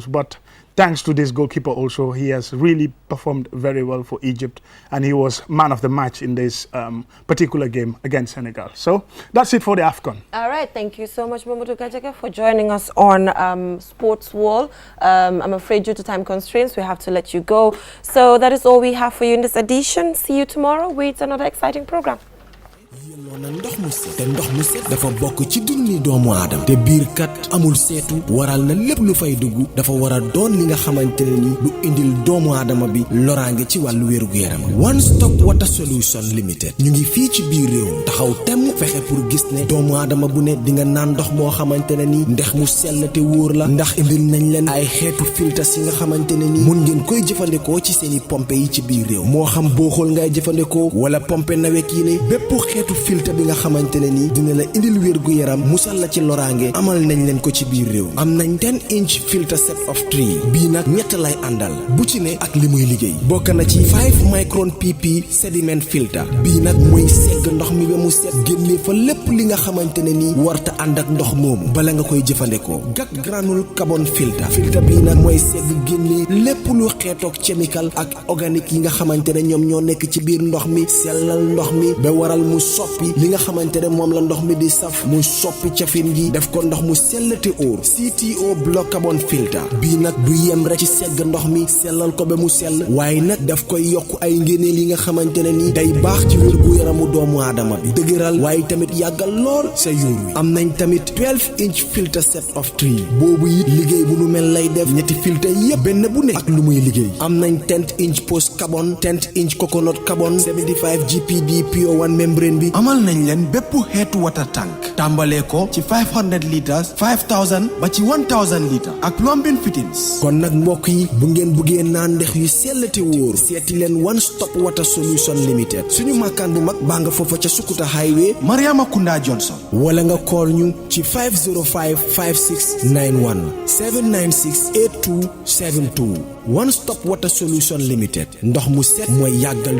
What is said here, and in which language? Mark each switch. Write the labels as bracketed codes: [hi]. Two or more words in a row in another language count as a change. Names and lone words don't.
[en] But thanks to this goalkeeper also, he has really performed very well for Egypt, and he was man of the match in this particular game against Senegal. So that's it for the AFCON. All right, thank you so much, Momodu Gajaga, for joining us on Sports Wall. I'm afraid due to time constraints, we have to let you go. So that is all we have for you in this edition. See you tomorrow with another exciting program. [wo] yelloona ndox mu set te ndox mu set dafa bokk ci dundi doomu aadama te biir kat amul seetu waral na lépp lu fay dugg dafa war a doon li nga xamante ne ni du indil doomu aadama bi loraange ci wàllu wéru yaram One Stop Water Solution Limited ñu ngi fii ci biir réew taxaw temm fexe pour gis ne doomu aadama bu ne di nga naan ndox moo xamante ne ni ndex mu sell te wóor la ndax indil nañ leen ay xeetu filtres yi nga xamante ne ni mun ngeen koy jëfandikoo ci seeni pompe yi ci biir réew moo xam booxol ngay jëfandikoo wala pompe nawek yi ne bépp xeetu filtre bi nga xamantene ni dina la indil wérgu yaram musal la ci loraange amal nañ leen ko ci biir réew am nañ [en] 10-inch filter set of 3 [wo] bii nag ñett lay àndal bu ci ne ak li muy liggéey bokk na ci [en] 5 micron pp sediment filter [wo] bii nag mooy segg ndox mi ba mu set génne fa lépp li nga xamantene ni warta ànd ak ndox moomu bala nga koy jëfandikoo gat [en] granule carbon filter [wo] bii nag mooy segg génne lépp lu xeetoog chemical ak organique yi nga xamantene ñoom ñoo nekk ci biir ndox mi sellal ndox mi ba waral mu soppi li nga xamantene mom la ndox mi di saf mu soppi cafin gi def ko ndox mu sellati óor CTO [en] block carbon filter [wo] bi nak du yem rek ci segg ndox mi sellal ko be mu sell waaye nag daf koy yokk ay ngeeneel yi nga xamantene ni day baax ci wér gu yaramu doomu aadama bi dëgëral waaye tamit yàggal lool sa yuur wi am nañ tamit [en] 12-inch filter set of 3 [wo] boobu it liggéey bu nu mel lay def ñetti filter yépp benn bu ne ak lu muy liggéey am nañ [en] 10-inch post carbon 10-inch coconut carbon 75 GPD PO1 membrane [wo] bi amal nañ leen bépp xeetu [en] water tank [wo] tàmbalee ko ci 500 litres 5000 ba ci 1000 litres ak [en] plumbing fittings [wo] kon nag mbokk yi bu ngeen buggee naan ndex yu sellate wóor seeti leen One Stop Water Solution Limited suñu makkaan bu mag baa nga foofa ca Sukuta Highway Mariama Kunda Johnson wala nga call ñu ci 505 5691 796 8272 One Stop Water Solution Limited ndox mu set mooy yàggal